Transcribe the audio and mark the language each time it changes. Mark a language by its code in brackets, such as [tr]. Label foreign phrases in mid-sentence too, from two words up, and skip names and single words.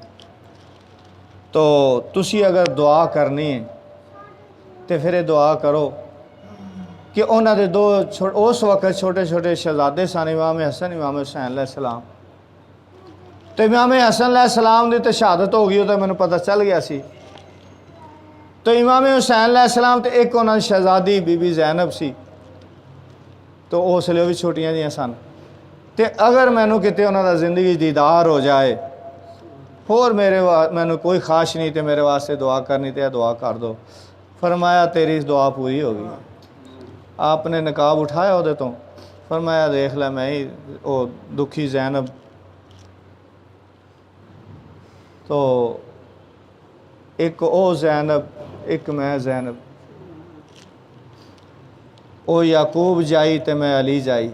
[pa] تو تسی اگر دعا کرنی ہے تو پھر یہ دعا کرو کہ انہاں دے دو اس وقت چھوٹے چھوٹے شہزادے سن، امام حسن امام حسین [ar] علیہ السلام۔ [pa] تو امام حسن [ar] علیہ السلام [pa] دی تو شہادت ہو گئی، تو مینوں پتہ چل گیا سی۔ تو امام حسین [ar] علیہ السلام [pa] تو ایک انہاں دی شہزادی بی بی زینب سی، تو اس لیے بھی چھوٹیاں جیاں سن۔ تو اگر مینوں کتے انہاں دا زندگی دیدار ہو جائے اور مینوں کوئی خواہش نہیں تے میرے واسطے دعا کرنی تے دعا کر دو۔ [ur] فرمایا تیری دعا پوری ہو گئی۔ آپ نے نقاب اٹھایا وہ تو فرمایا دیکھ لے میں ہی وہ دکھی زینب۔ [pa] تو ایک او زینب ایک میں زینب، او یعقوب جائی تے میں علی جائی۔